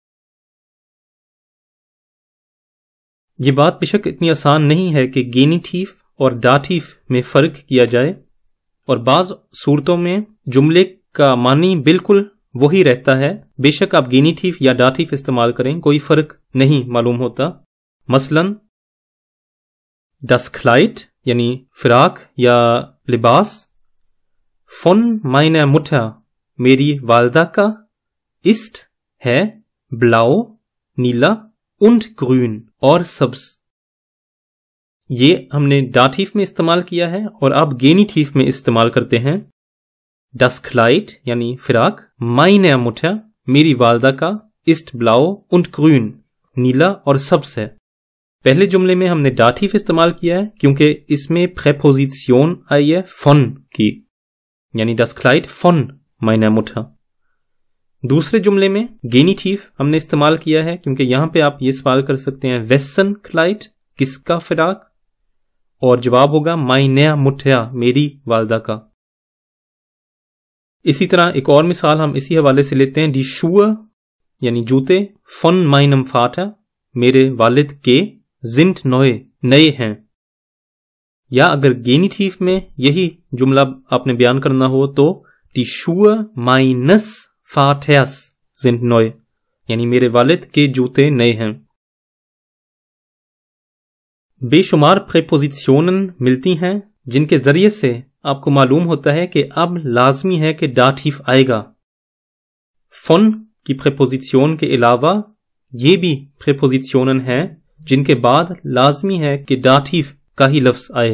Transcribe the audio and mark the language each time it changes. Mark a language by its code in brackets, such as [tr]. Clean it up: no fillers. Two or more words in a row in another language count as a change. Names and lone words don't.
[ur] یہ بات بے شک اتنی آسان نہیں ہے کہ گینیٹیف اور داتیف میں فرق کیا جائے, اور بعض صورتوں میں جملے کا معنی بالکل وہی رہتا ہے, بے شک آپ گینیٹیف یا داتیف استعمال کریں کوئی فرق نہیں معلوم ہوتا. مثلا [de] das Kleid [ur] یعنی فراق یا لباس, [de] von meiner Mutter [ur] میری والدہ کا, [de] ist ہے blau نیلا und grün [ur] اور سبز. یہ ہم نے داتیف میں استعمال کیا ہے اور آپ گینیٹیف میں استعمال کرتے ہیں. [de] das Kleid [ur] یعنی فراق, [de] meine Mutter [ur] میری والدہ کا, [de] ist blau und grün [ur] نیلا اور سبز ہے. پہلے جملے میں ہم نے داتیف استعمال کیا ہے کیونکہ اس میں پریپوزیشن آئی ہے von کی, یعنی [de] das Kleid von meiner Mutter. [ur] دوسرے جملے میں گینیٹیف ہم نے استعمال کیا ہے کیونکہ یہاں پہ آپ یہ سوال کر سکتے ہیں [de] wessen Kleid [ur] کس کا فراق, اور جواب ہوگا [de] meine Mutter [ur] میری والدہ کا. اسی طرح ایک اور مثال ہم اسی حوالے سے لیتے ہیں [de] die Schuhe [ur] یعنی جوتے, [de] von meinem Vater [ur] میرے والد کے, [de] sind neu [ur] نئے ہیں. یا اگر گینیٹیف میں یہی جملہ آپ نے بیان کرنا ہو تو [de] die Schuhe meines Vaters sind neu [ur] یعنی میرے والد کے جوتے نئے ہیں. بے شمار پریپوزیشنن ملتی ہیں جن کے ذریعے سے آپ کو معلوم ہوتا ہے کہ اب لازمی ہے کہ داتیف آئے گا. von کی پریپوزیشن کے علاوہ یہ بھی پریپوزیشنن ہیں جن کے بعد لازمی ہے کہ داتیف کا ہی لفظ آئے.